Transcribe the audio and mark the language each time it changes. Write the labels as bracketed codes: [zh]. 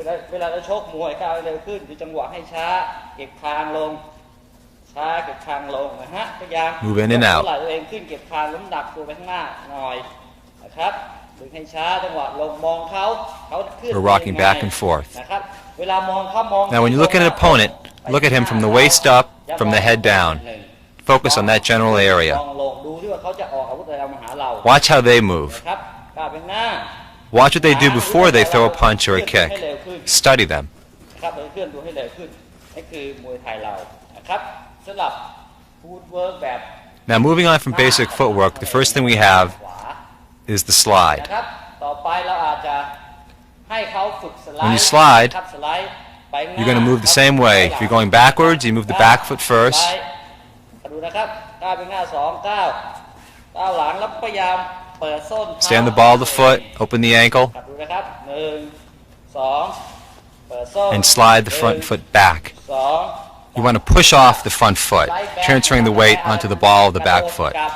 [th] เวลาเราชกมวยก้าวเร็วขึ้นดูจังหวะให้ช้าเก็บคางลงเก็บคางลงนะฮะพยายาม [en] Move in and out. [th] ไหลตัวเองขึ้นเก็บคางล้มดักตัวไปข้างหน้าหน่อยนะครับดึงให้ช้าจังหวะลงมองเขาขึ้น [en] We're rocking back and forth. [th] นะครับเวลามองเขามอง [en] Now when you look at an opponent, look at him from the waist up, from the head down. Focus on that general area. [th] มองลงดูที่ว่าเขาจะออกอาวุธอะไรมาหาเรา [en] Watch how they move. [th] นะครับก้าวไปหน้า [en] Watch what they do before they throw a punch or a kick. Study them. [th] ครับเคลื่อนตัวให้เร็วขึ้นนี่คือมวยไทยเรานะครับสำหรับฟูดเวิร์กแบบ [en] Now moving on from basic footwork, the first thing we have is the slide. [th] นะครับต่อไปเราอาจจะให้เขาฝึกสไลด์ [en] When you slide, [th] ครับสไลด์ไปข้างหน้า [en] you're going to move the same way. If you're going backwards, you move the back foot first. [th] ดูนะครับก้าวไปหน้า2ก้าวหลังแล้วพยายามเปิดส้น [en] Stay on the ball of the foot, open the ankle, [th] ดูนะครับ1 2เปิดส้น [en] and slide the front foot back. [th] 2 [en] You want to push off the front foot, transferring the weight onto the ball of the back foot.